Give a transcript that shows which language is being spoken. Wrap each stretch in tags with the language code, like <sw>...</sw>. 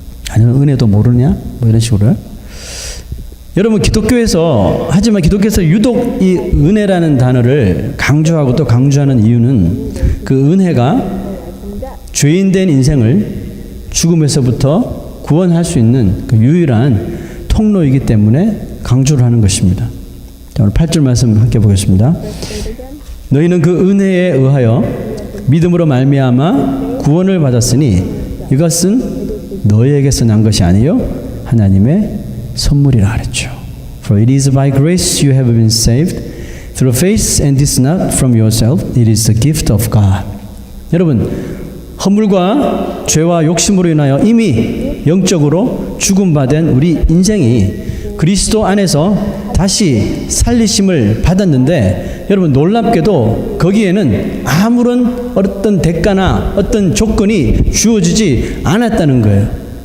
<ko>아니면 은혜도 모르냐? 뭐 이런 식으로. 여러분 하지만 기독교에서 유독 이 은혜라는 단어를 강조하고 또 강조하는 이유는 그 은혜가 죄인된 인생을 죽음에서부터 구원할 수 있는 그 유일한 통로이기 때문에 강조를 하는 것입니다. 자, 오늘 8절 말씀 함께 보겠습니다. 너희는 그 은혜에 의하여 믿음으로 말미암아 구원을 받았으니 이것은 너희에게서 난 것이 아니요 하나님의 선물이라 그랬죠.</ko> <en>For it is by grace you have been saved through faith, and this not from yourself, it is the gift of God.</en> <ko>여러분 허물과 죄와 욕심으로 인하여 이미 영적으로 죽음받은 우리 인생이 그리스도 안에서 다시 살리심을 받았는데, 여러분 놀랍게도 거기에는 아무런 어떤 대가나 어떤 조건이 주어지지 않았다는 거예요.</ko>